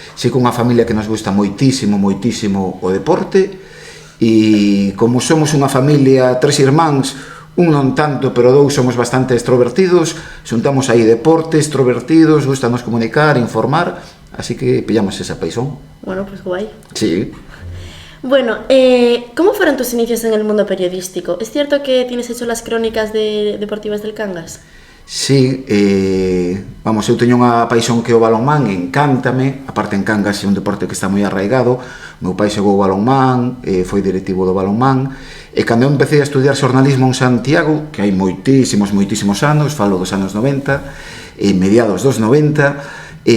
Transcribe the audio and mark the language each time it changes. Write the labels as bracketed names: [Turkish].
[Galician] Si con unha familia que nos gusta moitísimo o deporte, e como somos unha familia, tres irmáns, un non tanto, pero dous somos bastante extrovertidos, xuntamos aí deporte, extrovertidos, gustanos comunicar, informar, así que pillamos esa paixón. [Spanish] Bueno, pues guai. Sí. Bueno, ¿cómo fueron tus inicios en el mundo periodístico? ¿Es cierto que tienes hecho las crónicas deportivas del Cangas? [Galician] Sí, vamos, eu teño unha paixón que o balonmán, encántame, aparte en Cangas é un deporte que está moi arraigado, meu pai xogou o balonmán, foi directivo do balonmán, e cando eu empecé a estudiar xornalismo en Santiago, que hai moitísimos anos, falo dos anos 90, mediados dos 90,